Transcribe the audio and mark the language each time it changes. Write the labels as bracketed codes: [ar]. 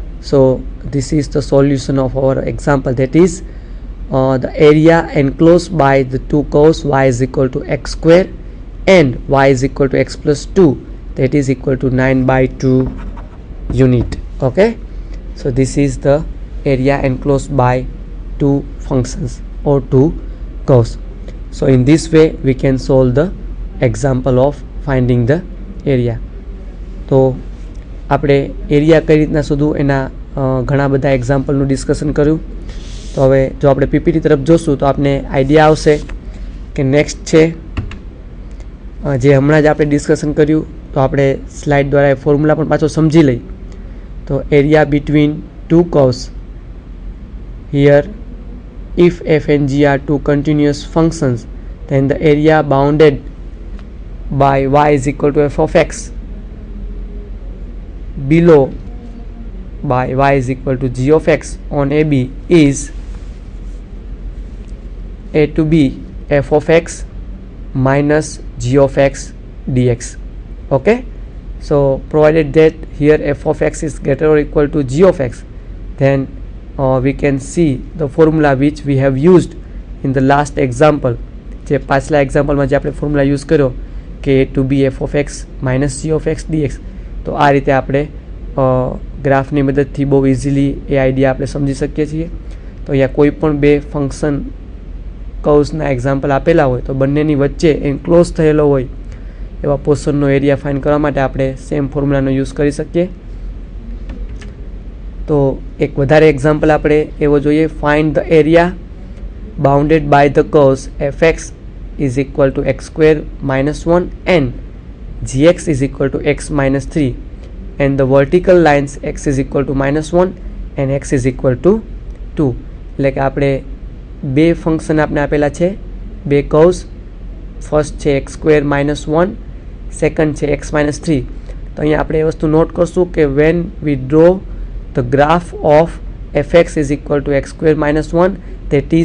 [en] So this is the solution of our example, that is the area enclosed by the two curves y is equal to x square and y is equal to x plus 2, that is equal to 9 by 2 unit. Okay, so this is the area enclosed by two functions or two curves. So in this way we can solve the example of finding the area. [gu] તો આપણે area કઈ રીતના શોધવું એના ઘણા બધા એક્ઝામ્પલનું discussion કર્યું. તો હવે જો આપણે પીપીટી તરફ જોશું તો આપણે આઈડિયા આવશે કે નેક્સ્ટ છે જે હમણાં જ આપણે ડિસ્કશન કર્યું. તો આપણે સ્લાઇડ દ્વારા એ ફોર્મ્યુલા પણ પાછો સમજી લઈ. [en] તો area between two curves here if f and g are two continuous functions, then the area bounded by y is equal to f of x below by y is equal to g of x on AB is a to b f of x minus g of x dx. Okay, so provided that here f of x is greater or equal to g of x, then we can see the formula which we have used in the last example. [gu] જે પાછલા એક્ઝામ્પલમાં જે આપણે formula use કર્યો કે [en] a to b f of x minus g of x dx. [gu] તો આ રીતે આપણે ગ્રાફની મદદથી બહુ ઇઝીલી એ આઈડિયા આપણે સમજી શકીએ છીએ. તો અહીંયા કોઈ પણ બે ફંક્શન કર્વ્સના એક્ઝામ્પલ આપેલા હોય તો બંનેની વચ્ચે એન્ક્લોઝ થયેલો હોય એવા પોર્શનનો એરિયા ફાઇન્ડ કરવા માટે આપણે સેમ ફોર્મ્યુલાનો યુઝ કરી શકીએ. તો એક વધારે એક્ઝામ્પલ આપણે એવો જોઈએ. [en] Find the area bounded by the curves fx is equal to x square minus 1 and gx is equal to x minus 3 and the vertical lines x is equal to -1 and x is equal to 2. [gu] એટલે કે આપણે બે function આપણે આપેલા છે, બે curves. First છે x square minus 1, second છે x minus 3. તો અહીંયા આપણે એ વસ્તુ નોટ કરશું કે [en] when we draw the graph of fx is equal to x square minus 1, that is